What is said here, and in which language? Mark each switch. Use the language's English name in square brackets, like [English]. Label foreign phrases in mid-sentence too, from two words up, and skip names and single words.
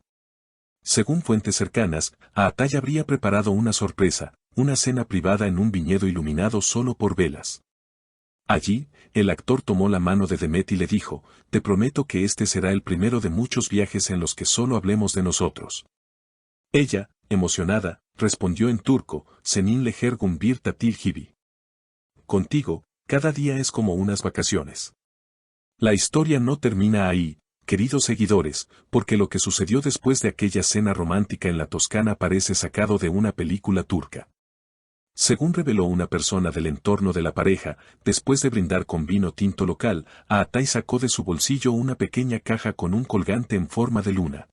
[Spanish] Según fuentes cercanas, Altay habría preparado una sorpresa, una cena privada en un viñedo iluminado solo por velas. Allí, el actor tomó la mano de Demet y le dijo, te prometo que este será el primero de muchos viajes en los que solo hablemos de nosotros. Ella, emocionada, respondió en turco, [Turkish] Seninle her gün bir tatil gibi. [Spanish] Contigo, cada día es como unas vacaciones. La historia no termina ahí, queridos seguidores, porque lo que sucedió después de aquella cena romántica en la Toscana parece sacado de una película turca. Según reveló una persona del entorno de la pareja, después de brindar con vino tinto local, Altay sacó de su bolsillo una pequeña caja con un colgante en forma de luna.